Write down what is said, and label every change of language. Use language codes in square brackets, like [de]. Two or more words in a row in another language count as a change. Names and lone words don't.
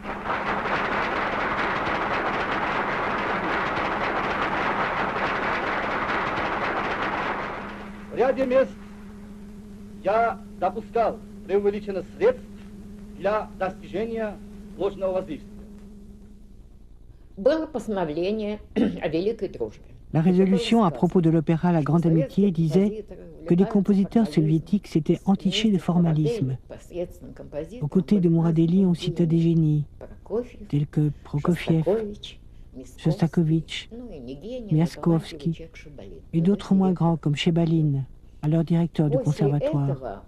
[ru] В ряде мест я допускал преувеличенных средств для достижения ложного воздействия. Было постановление о великой дружбе. [fr] La résolution à propos de l'opéra La Grande Amitié disait que les compositeurs soviétiques s'étaient entichés de formalisme. Aux côtés de Mouradeli, on cita des génies, tels que Prokofiev, Shostakovich, Miaskovsky, et d'autres moins grands comme Chebalin, alors directeur du conservatoire.